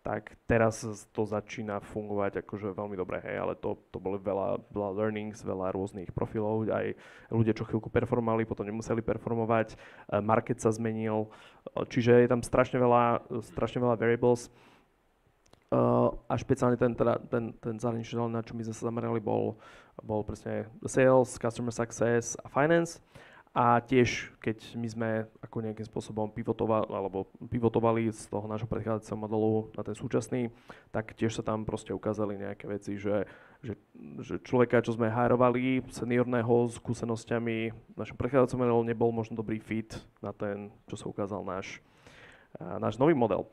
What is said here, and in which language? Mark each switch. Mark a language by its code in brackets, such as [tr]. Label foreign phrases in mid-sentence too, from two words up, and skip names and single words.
[sk] tak teraz to začína fungovať akože veľmi dobre, hej, ale to bolo veľa learnings, veľa rôznych profilov, aj ľudia, čo chvíľku performovali, potom nemuseli performovať, market sa zmenil, čiže je tam strašne veľa variables a špeciálne ten zahraničný, na čo my sme sa zamerali, bol presne sales, [en] customer success [sk] a finance. A tiež, keď my sme ako nejakým spôsobom pivotovali z toho nášho predchádzajúceho modelu na ten súčasný, tak tiež sa tam proste ukázali nejaké veci, že človeka, čo sme hajrovali, seniorného, s skúsenosťami v našom predchádzajúcom modelu, nebol možno dobrý fit na ten, čo sa ukázal náš nový model.